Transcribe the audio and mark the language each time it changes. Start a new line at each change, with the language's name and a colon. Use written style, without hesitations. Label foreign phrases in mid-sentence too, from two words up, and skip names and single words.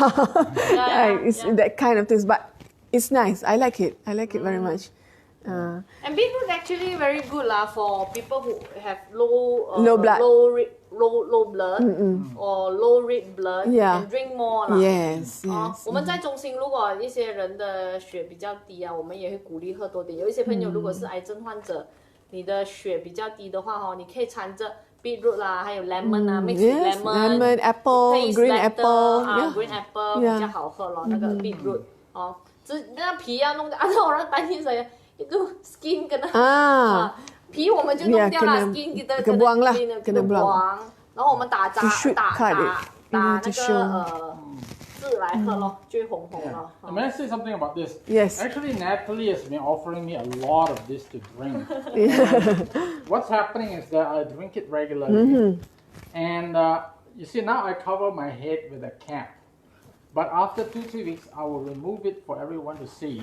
English: It's that kind of taste, but it's nice. I like it. I like it very much. And beetroot actually very good lah for people who have low blood, low blood or low red blood. Yeah. And drink more 啦。 Yes.
Chinese: 我们在中心，如果一些人的血比较低啊，我们也会鼓励喝多点。有一些朋友如果是癌症患者，你的血比较低的话你可以掺着 beetroot 啦，还有 lemon 啊
English: mix with lemon, apple, green apple. green apple
Chinese: 比较好喝咯，那个 beetroot 那皮要弄掉，
Malay: orang tanya itu skin kena
Chinese: 皮我们就弄掉啦
Malay: skin kita kena buang，
Chinese: 然后我们打那个字来喝咯，就会红红咯。
English: May I say something about this? Yes. Actually, Natalie has been offering me a lot of this to drink. What's happening is that I drink it regularly, and you see now I cover my head with a cap. But after 2-3 weeks, I will remove it for everyone to see.